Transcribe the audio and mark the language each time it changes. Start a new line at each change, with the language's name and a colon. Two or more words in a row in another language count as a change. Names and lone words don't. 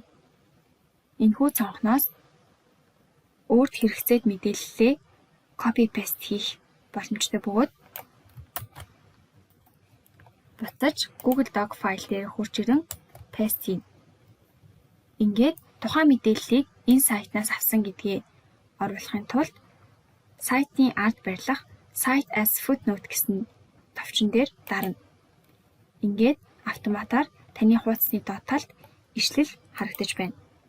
Mongolian: Энэхүү цонхноос өөрт хэрэгцээд мэдээллээ
English: copy paste
Mongolian: хийх боломжтой бөгөөд буцаж Google Doc файл дээр хурж ирэн paste хийн. Ингээд тухайн мэдээллийг энэ сайтнаас авсан гэдгээ оруулахын тулд сайтын ард барилах
English: Cite as footnote
Mongolian: гэсэн товчон дээр дарна. Ингээд автоматар таны хуудасны доод талд ишлэл харагдаж байна.